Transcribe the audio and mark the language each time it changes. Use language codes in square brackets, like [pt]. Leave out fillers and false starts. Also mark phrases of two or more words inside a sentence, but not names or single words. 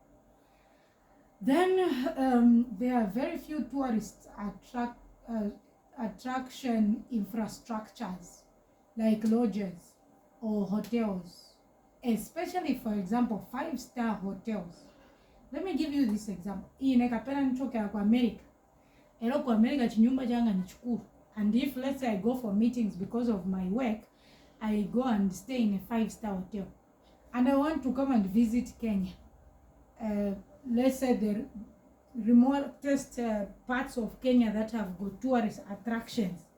[en] Then there are very few tourist attraction infrastructures like lodges or hotels, especially, for example, 5-star hotels. Let me give you this example. [mer] Inekapena nitoke kwa America. Elo kwa America chinyumba changa ni chukuru. [en] And if, let's say, I go for meetings because of my work, I go and stay in a 5-star hotel. And I want to come and visit Kenya. Let's say the remotest parts of Kenya that have got tourist attractions.